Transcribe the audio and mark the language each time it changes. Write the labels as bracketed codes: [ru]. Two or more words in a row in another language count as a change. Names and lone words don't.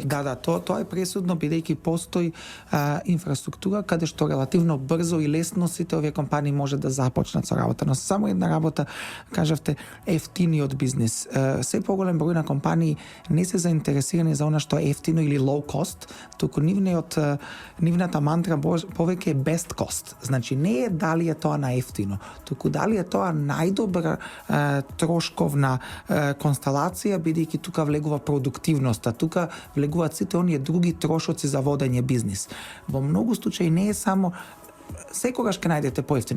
[mk] Да, тоа е пресудно, бидејќи постои инфраструктура каде што релативно брзо и лесно сите овие компании може да започнат со работа. Но само една работа, кажавте, ефтиниот бизнис. Се поголем број на компании не се заинтересирани за она што е ефтино или [en] low cost, [mk] туку нивната мантра повеќе е [en] best cost. [mk] Значи не е дали е тоа на ефтино, туку дали е тоа најдобра трошковна констелација, бидејќи тука влегува продуктивноста, тука влегуваат сите оние други трошоци за водење бизнис. Во многу случаи не е само секогаш ќе најдете поевтино.